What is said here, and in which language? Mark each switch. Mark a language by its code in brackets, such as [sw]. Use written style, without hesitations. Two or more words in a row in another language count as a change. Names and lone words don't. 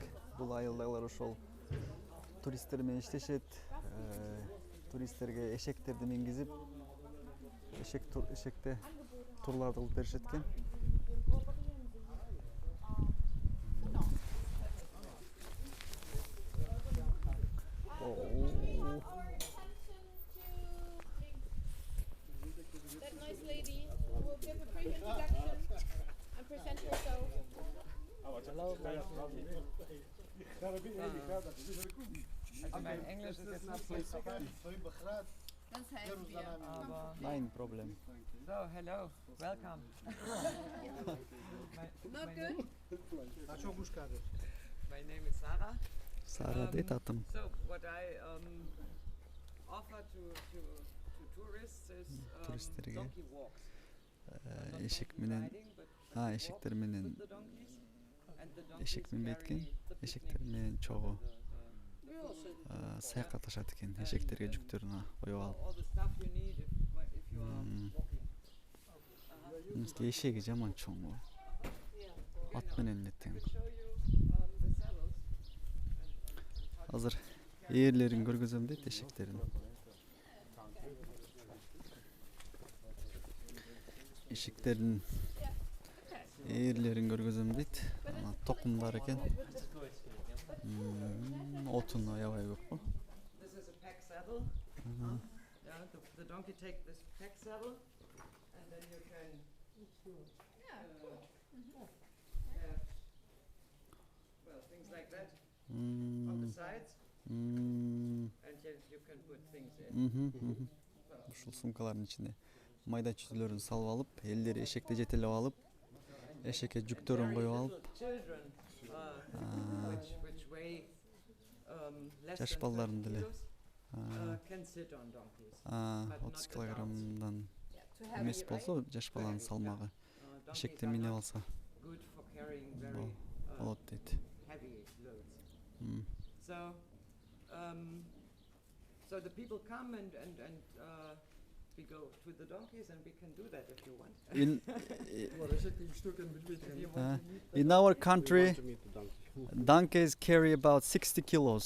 [ky] Бул айылдагылар ошол туристтер менен иштешет. Туристтерге эшектерди мингизип, эшекте турларды кылып беришет экен. [en] That nice lady will give a brief introduction and present herself. Hello. [de] Also mein Englisch ist jetzt nicht so super. Sonst helfen wir. Aber Nein problem. [en] so, hello, welcome. Not good? My name is Sarah. [ky] Сара дейт атым. [en] So what I offer to tourists is [ky] Туристтерге [en] donkey walks. [ky] эшек менен, [en] Riding, but [ky] эшектер менен, [en] with the donkeys. And the [ky] эшек [en] donkeys [ky] минбейт экен. [en] carry the [ky] Эшектер [en] picnic, [ky] менен чогуу [en] the [ky] саякатташат экен. Эшектерге жүктөрүн коюп алып. [en] all the stuff you need if you are walking. [ky] Эшеги жаман чоң бул. Ат менен эле тең. [en] Show you the saddles. [ky] Азыр ээрлерин көргөзөм дейт эшектерин. Эшектердин ээрлерин көргөзөм дейт. Ана токумдар экен. Отун аябай көп го. [en] This is a pack saddle. Yeah, the donkey take this pack saddle, and then you can have, well, things like that on the sides, and you can put things in. [ky] Ушул сумкалардын ичине майда чүзүлөрүн салып алып, элдери эшекти жетелеп алып, эшекке жүктөрүн коюп алып, [en] Children, which weigh less [ky] жаш [en] than 30 [ky] балдарын деле [en] kilos, can sit on donkeys. [ky] 30 килограммдан эмес болсо, жаш баланын салмагы эшекте минип алса [en] Good for carrying very [ky] болот дейт. [en] heavy loads. So the people come and we go to the donkeys, and we can do that if you want. In our country, donkeys carry about 60 kilos.